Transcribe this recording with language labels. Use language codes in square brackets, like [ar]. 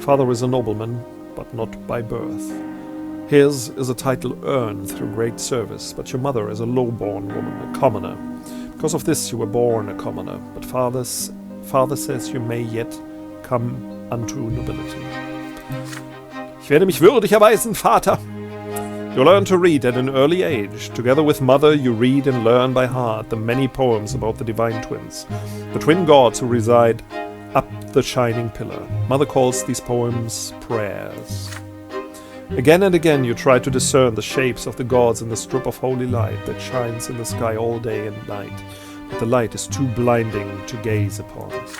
[en] Father is a nobleman, but not by birth. His is a title earned through great service, but your mother is a low-born woman, a commoner. Because of this you were born a commoner, but father says you may yet come unto nobility. [de] Ich werde mich würdig erweisen, Vater. [en] You learn to read at an early age. Together with mother, you read and learn by heart the many poems about the divine twins, the twin gods who reside up the shining pillar. Mother calls these poems prayers. Again and again you try to discern the shapes of the gods in the strip of holy light that shines in the sky all day and night, but the light is too blinding to gaze upon.